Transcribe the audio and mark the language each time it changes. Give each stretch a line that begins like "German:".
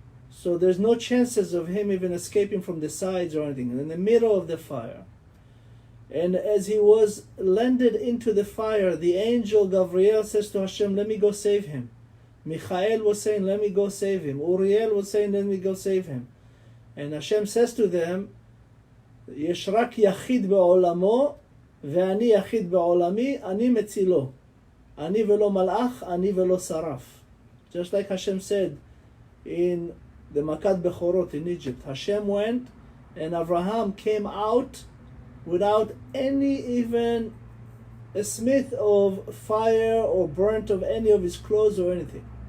English: So there's no chances of him even escaping from the sides or anything, in the middle of the fire. And as he was landed into the fire, the angel Gabriel says to Hashem, let me go save him. Michael was saying, let me go save him. Uriel was saying, let me go save him.
Hebrew: And Hashem says to them, יש רק יחיד בעולמו ואני יחיד בעולמי, אני מצילו. אני ולא מלאך, אני ולא שרף.
English: Just like Hashem said in the Makat Bechorot in Egypt. Hashem went and Avraham came out without any even a smith of fire or burnt of any of his clothes or anything.